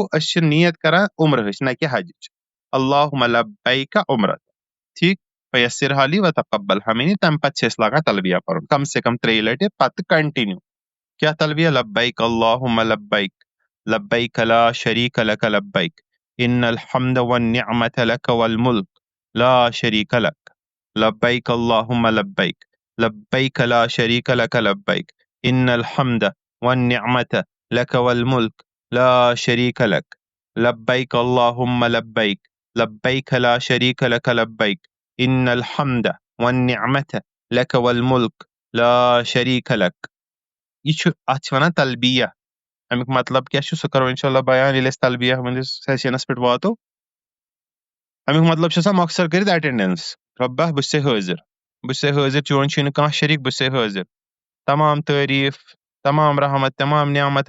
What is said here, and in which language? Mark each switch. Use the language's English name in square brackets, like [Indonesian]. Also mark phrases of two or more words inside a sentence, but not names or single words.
[Kashmiri] أسۍ چھِ نیت کران عمرٕہٕچ نہ کہِ حجٕچ [Arabic] اللہُمہ لبیک عمرتن ٹھیٖک فیسرها لی وتقبلها منی [Kashmiri] تمہِ پتہٕ چھِ أسۍ لاگان تلبیہ پرُن [Urdu] کم سے [Kashmiri] کم 3 لٹہِ پتہٕ کنٹِنیو کیاہ تلبیہ [Arabic] لبیک اللہُمہ لبیک لبیک لا شریٖک لک لبیک ان الحمد والنعمة لک والملک لا شریٖک لک لبیک اللہُمہ لبیک لبیک لا شریٖک لک لبیک ان الحمد والنعمة لک والملک لا شریٖک لک لبیک اللہُمہ لبیک لبیک لا شریٖک لک لبیک ان الحمد والنعمة لک والملک لا شریٖک لک [Kashmiri] یہ چھُ اتھ چھِ ونان تلبیہ امیُک مطلب کیاہ چھُ سُہ کرو [Arabic] انشاء اللہ [Kashmiri] بیان ییٚلہِ أسۍ تلبیہ ہٕنٛدِس سیشنس پٮ۪ٹھ واتو امیُک مطلب چھُ آسان مۄخصر کٔرِتھ ایٹینڈنس رۄبہ بہٕ چھُسے حٲضِر چون چھُے نہٕ کانٛہہ شریٖک بہٕ چھُسے حٲضِر تمام تعریٖف تمام رحمت تمام نعمت